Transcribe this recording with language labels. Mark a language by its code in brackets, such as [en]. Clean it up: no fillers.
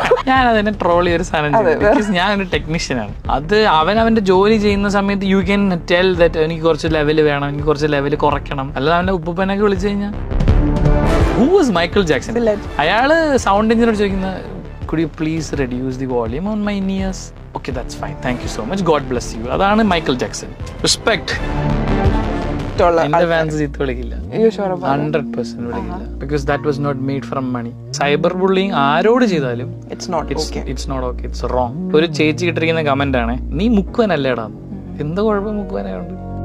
[ml] ഞാൻ അതിനെ ട്രോൾ ചെയ്തൊരു സാധനം, ഞാൻ ഒരു ടെക്നീഷ്യനാണ്. അത് അവന്റെ ജോലി ചെയ്യുന്ന സമയത്ത് [en] you can tell that [ml] എനിക്ക് കുറച്ച് ലെവൽ വേണം, എനിക്ക് കുറച്ച് ലെവൽ കുറയ്ക്കണം. അല്ലാതെ അവന്റെ ഉപ്പനൊക്കെ വിളിച്ചു കഴിഞ്ഞാൽ [en] Who was Michael Jackson? [ml] അയാള് സൗണ്ട് എഞ്ചിനോട് ചോദിക്കുന്ന [en] could you please reduce the volume on my ears? Okay, that's fine, thank you so much, god bless you. [ml] അതാണ് മൈക്കിൾ ജാക്സൺ. റെസ്പെക്ട്. എന്റെ ഫാൻസ് ചീത്ത വിളിക്കില്ല, 100% വിളിക്കില്ല. [en] Because that was not made from money. [ml] Cyber bullying ആരോട് ചെയ്താലും [en] It's not okay, it's wrong. [ml] ഒരു ചേച്ചി ഇട്ടിരിക്കുന്ന കമന്റ് ആണ്, നീ മുക്കുവനല്ലേടാ. എന്താ കുഴപ്പം മുക്കുവനായോണ്ട്?